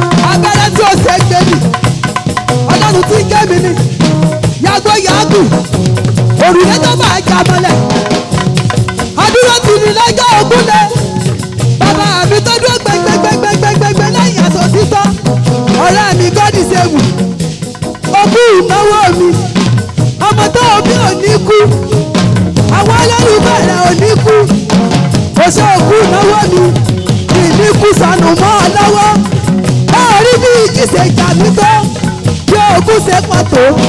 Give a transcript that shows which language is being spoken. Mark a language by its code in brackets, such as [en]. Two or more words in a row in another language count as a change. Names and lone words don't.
[yo] Abẹ́rẹ́ tí o ṣe é gbé mi. Ọlọ́run tí ń gé mi ni. Yàgò yàgò, òrùlé tó máa jà mọ́lẹ̀. Adúró ti ní lọ́jọ́ ogún lé. Bàbá mi tó dúró gbẹgbẹgbẹgbẹgbẹgbẹ lẹ́yìn aṣọ títọ́. Ọ̀rẹ́ mi, [en] God is able. [yo] Ogún ìnáwó mi. Ọmọ tó o bí ò ní kú. Àwọn olólùfẹ́ rẹ̀ ò ní kú. Kò ṣe ogún ìnáwó mi. Ìní kú sọnù mọ́ ọ lọ́wọ́. Ó rí bí ìjì ṣe jà mí tó. Bí ogún ṣe pọ̀ tó.